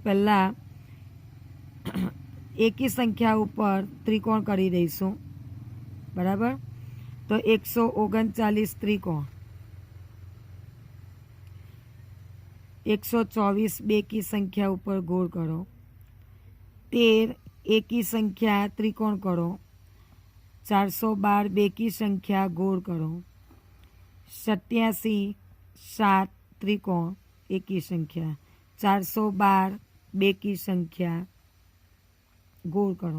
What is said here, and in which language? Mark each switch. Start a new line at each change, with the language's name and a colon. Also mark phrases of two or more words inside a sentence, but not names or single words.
Gujarati: પહેલાં એકી સંખ્યા ઉપર ત્રિકોણ કરી દઈશું બરાબર. તો 139 ત્રિકોણ. 124 બેકી સંખ્યા ઉપર ગોળ કરો. 13 એકી સંખ્યા ત્રિકોણ કરો। 412 બેકી સંખ્યા ગોળ કરો। 87 7 ત્રિકોણ એકી સંખ્યા। 412 બેકી સંખ્યા ગોળ કરો।